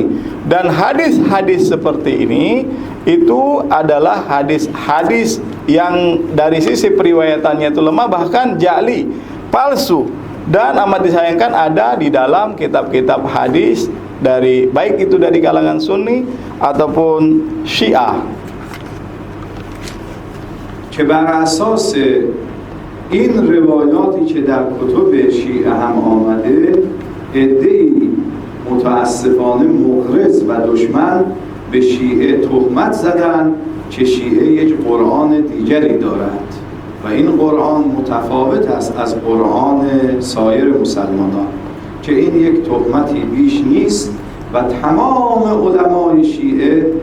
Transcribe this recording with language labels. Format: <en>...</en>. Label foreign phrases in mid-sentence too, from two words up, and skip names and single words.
<id>Dan hadis-hadis seperti ini itu adalah hadis-hadis yang dari sisi periwayatannya itu lemah, bahkan ja'li, palsu. Dan amat disayangkan ada di dalam kitab-kitab hadis dari baik itu dari kalangan Sunni ataupun Syiah.</id> <fa>که بر اساس این روایاتی که در کتب شیعه هم آمده عده‌ای متاسفانه مغرض و دشمن به شیعه تهمت زدن که شیعه یک قرآن دیگری دارد و این قرآن متفاوت است از قرآن سایر مسلمانان، که این یک تهمتی بیش نیست و تمام علمای شیعه،</fa>